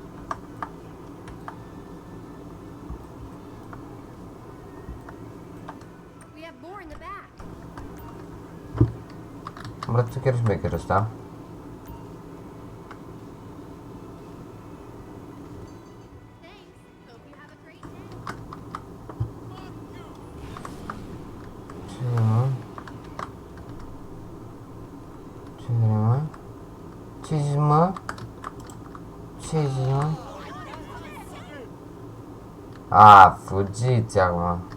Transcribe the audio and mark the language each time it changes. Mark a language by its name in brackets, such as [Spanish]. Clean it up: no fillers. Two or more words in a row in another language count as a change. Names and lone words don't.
[English] We have more in the back. [Romanian] Arată chiar șmecher ăsta. [English] Thanks. Hope you have a great day. [Romanian] Ce mă? Ce mă? Ce zici, mă? Ce zici, mă? A, fugiți acum.